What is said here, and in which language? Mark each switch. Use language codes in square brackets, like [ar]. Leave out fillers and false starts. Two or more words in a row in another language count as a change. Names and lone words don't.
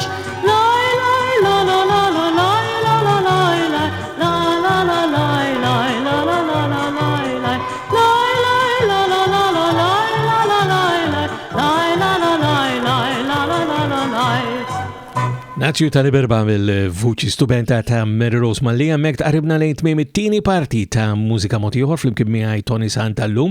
[mt] Laj, laj, la, la, la, la, laj, la, la, laj, laj, la, la, la, laj, laj, la, la, la, la, laj, laj, laj, laj, la, la, la, la, laj, la, la, laj, laj, laj, la, la, laj, laj, la, la, la, la, laj. Nazju tal-Ibirba mill-vuċi stupenda ta' Maryrose Mallia mek tqaribna lejn tmiem it-tieni parti ta' mużika mod ieħor flimkien miegħi Toni Sant tal-lum.